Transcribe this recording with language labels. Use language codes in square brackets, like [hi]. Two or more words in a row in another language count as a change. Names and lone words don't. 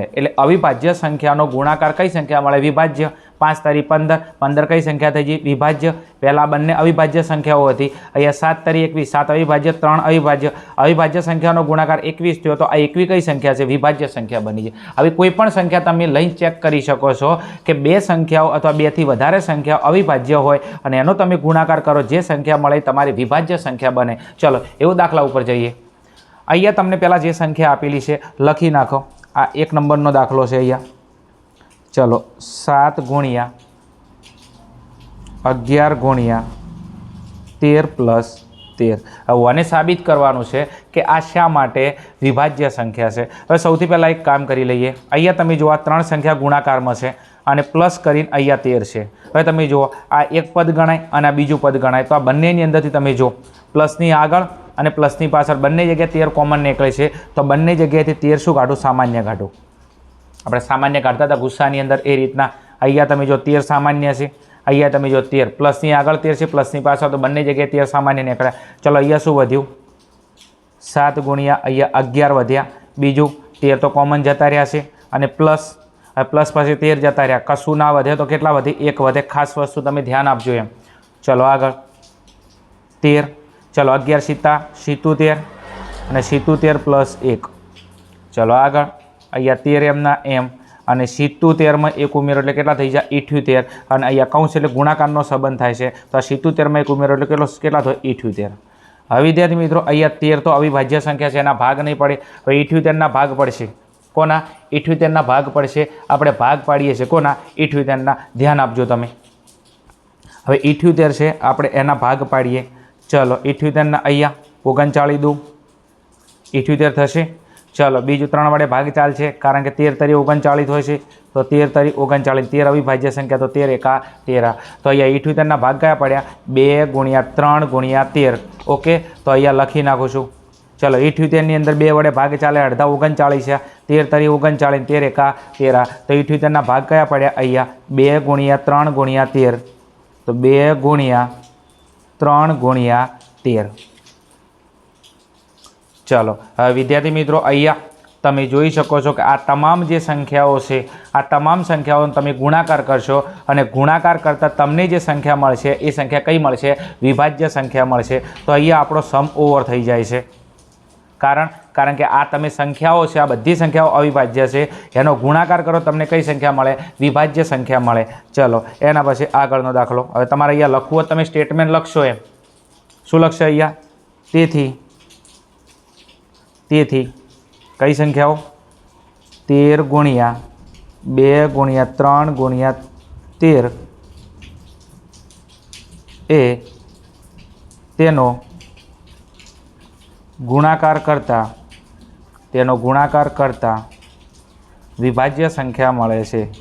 [gu] એટલે અવિભાજ્ય સંખ્યાનો ગુણાકાર કઈ સંખ્યા મળે, વિભાજ્ય। 5 × 15, 15 કઈ સંખ્યા થઈ ગઈ, વિભાજ્ય। પહેલા બંને અવિભાજ્ય સંખ્યાઓ હતી, અહીંયા 7 × 21, 7 અવિભાજ્ય, 3 અવિભાજ્ય। અવિભાજ્ય સંખ્યાનો ગુણાકાર 21 થયો તો આ 21 કઈ સંખ્યા છે, વિભાજ્ય સંખ્યા બની છે। હવે કોઈપણ સંખ્યા તમે લઈને ચેક કરી શકો છો કે બે સંખ્યાઓ અથવા 2 થી વધારે સંખ્યા અવિભાજ્ય હોય અને એનો તમે ગુણાકાર કરો, જે સંખ્યા મળે તમારી વિભાજ્ય સંખ્યા બને। ચલો એવો દાખલા ઉપર જઈએ। અહીંયા તમને પહેલા જે સંખ્યા આપેલી છે લખી નાખો। આ 1 નંબરનો દાખલો છે। અહીંયા ચલો 7 × 11 × 13 + 13। હવે આને સાબિત કરવાનું છે કે આ શા માટે વિભાજ્ય સંખ્યા છે। હવે સૌથી પહેલા એક કામ કરી લઈએ। અહીંયા તમે જુઓ 3 સંખ્યા ગુણાકારમાં છે અને પ્લસ કરીને અહીંયા 13 છે। હવે તમે જુઓ આ એક પદ ગણાય અને આ બીજું પદ ગણાય તો આ બંનેની અંદરથી તમે જો પ્લસની આગળ અને પ્લસની પાછળ બંને જગ્યાએ 13 કૉમન નીકળે છે તો બંને જગ્યાએથી 13 શું કાઢું, સામાન્ય કાઢું। આપણે સામાન્ય કાઢતા હતા ગુસ્સાની અંદર એ રીતના। અહીંયા તમે જો 13 સામાન્ય છે, અહીંયા તમે જો 13 પ્લસની આગળ 13 છે, પ્લસની પાછળ તો બંને જગ્યાએ 13 સામાન્ય નીકળ્યા। ચલો અહીંયા શું વધ્યું, 7 × અહીંયા 11 વધ્યા, બીજું 13 તો કોમન જતા રહ્યા છે અને પ્લસ પછી 13 જતા રહ્યા, કશું ના વધે તો કેટલા વધે, 1 વધે। ખાસ વસ્તુ તમે ધ્યાન આપજો એમ। ચલો આગળ 13, ચલો 11 સીતા 77 અને 77 + 1। ચલો આગળ અહીંયા 13 એમના એમ અને 77 માં 1 ઉમેરો એટલે કેટલા થઈ જાય 78 અને અહીંયા કૌંસ એટલે ગુણાકારનો સંબંધ થાય છે તો 77 માં 1 ઉમેરો એટલે કેટલા થયો 78। હવે વિદ્યાર્થી મિત્રો અહીંયા 13 તો અવિભાજ્ય સંખ્યા છે, એના ભાગ નહીં પડે। હવે 78 ના ભાગ પડશે, કોના 78 ના ભાગ પડશે। આપણે ભાગ પાડીએ છે કોના 78 ના, ધ્યાન આપજો તમે। હવે 78 છે, આપણે એના ભાગ પાડીએ। ચલો 78 ના અહીંયા 39 દૂ 78 થશે। ચલો બીજું 3 વડે ભાગ ચાલશે, કારણ કે 13 × 39 હોય છે તો 13 × 39, 13 અવિભાજ્ય સંખ્યા તો 13 × 1 = 13। તો અહીંયા 78 ના ભાગ કયા પડ્યા, 2 × 3 × 13। ઓકે, તો અહીંયા લખી નાખું છું। चलो 78 ની અંદર 2 વડે ભાગ ચાલે, અડધા 39 છે, 13 × 39, 13 × 1 = 13। તો 78 ના ભાગ કયા પડ્યા, અહીંયા 2 × 3 × 13, તો 2 × 3 × 13। ચલો હવે વિદ્યાર્થી મિત્રો અહીંયા તમે જોઈ શકો છો કે આ તમામ જે સંખ્યાઓ છે આ તમામ સંખ્યાઓનો તમે ગુણાકાર કરશો અને ગુણાકાર કરતા તમને જે સંખ્યા મળશે એ સંખ્યા કઈ મળશે, વિભાજ્ય સંખ્યા મળશે। તો અહીંયા આપણો [en] sum over [gu] થઈ જાય છે। કારણ કે આ તમે સંખ્યાઓ છે, આ બધી સંખ્યાઓ અવિભાજ્ય છે, એનો ગુણાકાર કરો તમને કઈ સંખ્યા મળે, વિભાજ્ય સંખ્યા મળે। ચલો એના પછી આગળનો દાખલો। હવે તમારે અહીંયા લખવું હોય તમે સ્ટેટમેન્ટ લખશો એમ શું લખશો અહીંયા, તેથી કઈ સંખ્યાઓ 13 × 2 × 3 × 13 એ તેનો ગુણાકાર કરતા વિભાજ્ય સંખ્યા મળે છે.